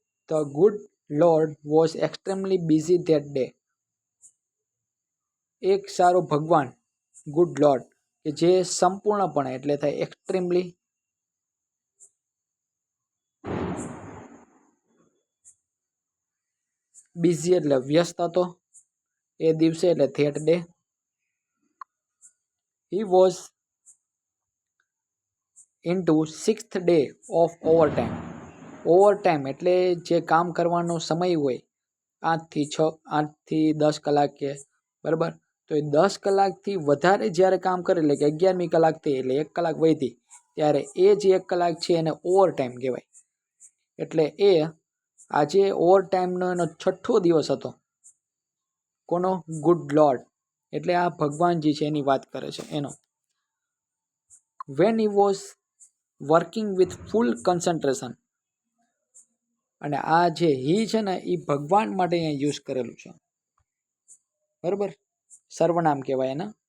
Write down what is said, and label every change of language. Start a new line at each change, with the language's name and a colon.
English: The good Lord was extremely busy that day.
Gujarati: એક સારો ભગવાન, ગુડ લોર્ડ, કે જે સંપૂર્ણપણે એટલે થાય એક્સ્ટ્રીમલી બિઝી એટલે વ્યસ્ત હતો એ દિવસે એટલે that day.
English: He was into 6th day of overtime.
Gujarati: Overtime એટલે જે કામ કરવાનો સમય હોય 8 થી 10 કલાક કે, બરાબર, તો એ 10 કલાકથી વધારે જ્યારે કામ કરે એટલે કે 11મી કલાક થઈ એટલે 1 કલાક વધી, ત્યારે એ જે 1 કલાક છે એને ઓવરટાઈમ કહેવાય. એટલે એ આજે ઓવરટાઈમનો એનો 6થો દિવસ હતો. કોનો? ગુડ લોર્ડ, એટલે આ ભગવાનજી છે એની વાત કરે છે એનો.
English: When he was working with full concentration.
Gujarati: અને આ જે હી છે ને એ ભગવાન માટે અહીંયા યુઝ કરેલું છે, બરાબર, સર્વનામ કહેવાય એને.